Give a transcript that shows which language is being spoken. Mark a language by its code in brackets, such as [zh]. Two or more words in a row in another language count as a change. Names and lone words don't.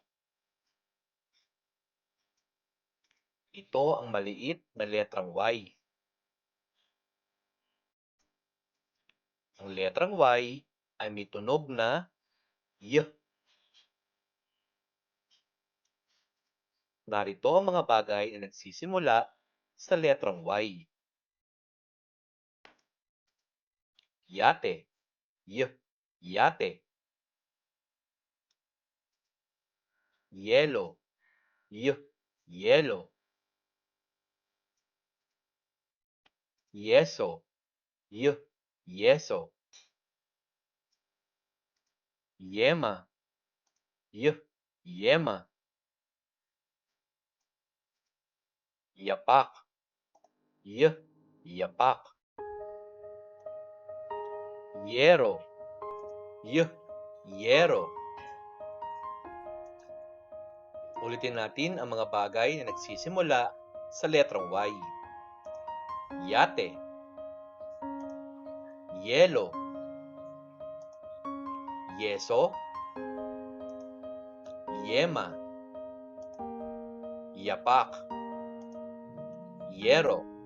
[tl] Ito ang maliit na letrang Y. Ang letrang Y ay may tunog na Y. Narito ang mga bagay na nagsisimula sa letrang Y. Yate, Y, yate. Yelo, Y, yelo. Yeso, Y, yeso. Yema, Y, yema. Yapak, Y, yapak. Yero, Y, yero. Ulitin natin ang mga bagay na nagsisimula sa letrang Y. Yate, yelo, yeso, yema, yapak, yero.